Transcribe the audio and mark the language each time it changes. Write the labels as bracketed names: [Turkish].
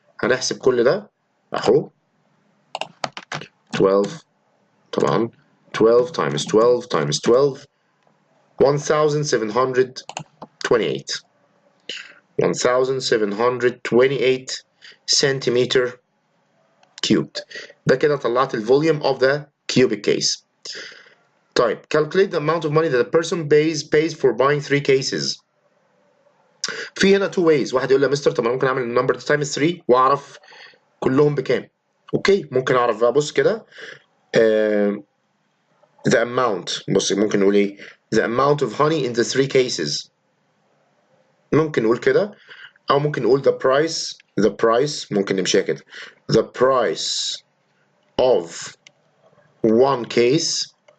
[Arabic] هنحسب كل ده اهو 12 طبعا [English] 12 times 12 times 12 1728 centimeter cubed. [Arabic] ده كده طلعت الفوليوم [English] of the cubic case. [Arabic] طيب [English] calculate the amount of money that a person pays for buying 3 cases. [Arabic] في هنا 2 ways. واحد يقول لي يا مستر طب انا ممكن اعمل [English] النمبر تايمز [Arabic] 3 واعرف كلهم بكام. اوكي ممكن اعرف بقى. بص كده [English] the amount، بص ممكن نقول ايه the amount of honey in the 3 cases، [Arabic] ممكن نقول كده، او ممكن نقول the price ممكن نمشيها كده [English] the price of 1 case